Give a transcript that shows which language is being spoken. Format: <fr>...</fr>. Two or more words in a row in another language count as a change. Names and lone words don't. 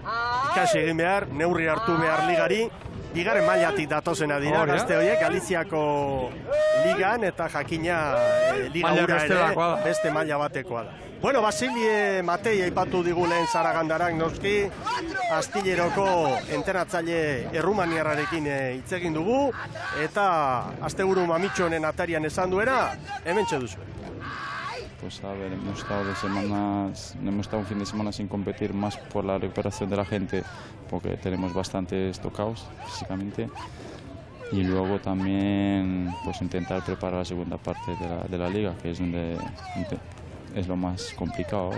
<eu>Ikasi egin behar, neurri hartu behar ligari, bigarren mailatik datozena dira, gazte horiek, Galiziako ligan eta jakina liga ura ere beste maila batekoa da. Bueno, Basile Matei aipatu digu lehen Zaragandarak noski, Astilleroko entrenatzaile errumaniarrarekin hitz egin dugu, eta asteburu mamitxo honen atarian esan duena, hementxe duzu.</eu> <es>Pues a ver, hemos estado un fin de semana sin competir más por la recuperación de la gente, porque tenemos bastantes tocados físicamente, y luego también pues intentar preparar la segunda parte de la liga, que es donde es lo más complicado ahora.</es>